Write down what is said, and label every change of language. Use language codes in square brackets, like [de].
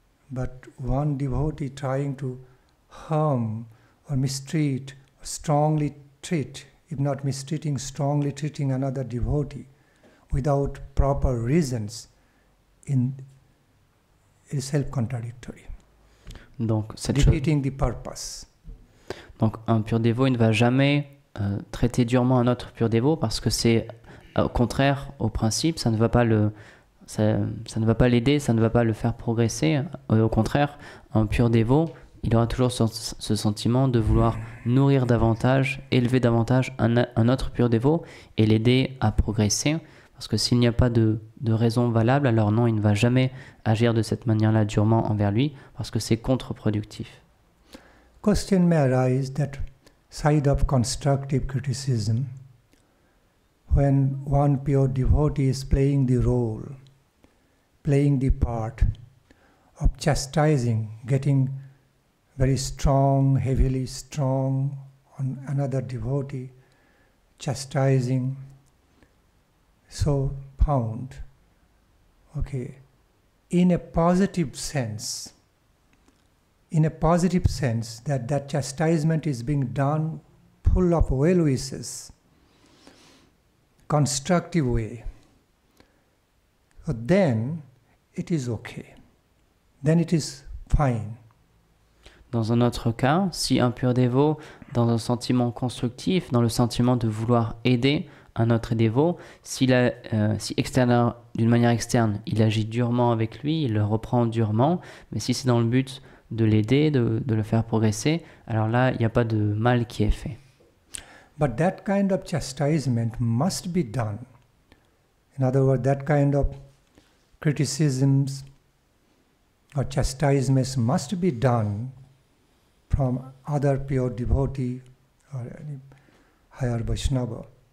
[en] But one devotee trying to harm or mistreat, or strongly treat, if not mistreating, strongly treating another devotee without proper reasons, is self-contradictory. [fr] Donc, [en] defeating the purpose. [fr] Donc un pur dévot, il ne va jamais traiter durement un autre pur dévot parce que c'est au contraire au principe, ça ne va pas l'aider, ça ne va pas le faire progresser. Au contraire, un pur dévot, il aura toujours ce sentiment de vouloir nourrir davantage, élever davantage un autre pur dévot et l'aider à progresser. Parce que s'il n'y a pas de raison valable, alors non, il ne va jamais agir de cette manière-là durement envers lui, parce que c'est contre-productif. [en] Question may arise that side of constructive criticism, when one pure devotee is playing the role, playing the part of chastising, getting very strong, heavily strong on another devotee, chastising, so found, okay, in a positive sense that chastisement is being done full of well wishes, constructive way, so then it is okay, then it is fine. [fr] Dans un autre cas, si un pur dévot, dans un sentiment constructif, dans le sentiment de vouloir aider un autre dévot, si d'une manière externe, il agit durement avec lui, il le reprend durement, mais si c'est dans le but de l'aider, de le faire progresser, alors là, il n'y a pas de mal qui est fait. [en] But that kind of chastisement must be done. In other words, that kind of criticisms or chastisements must be done from other pure devotee or any higher Vaishnava.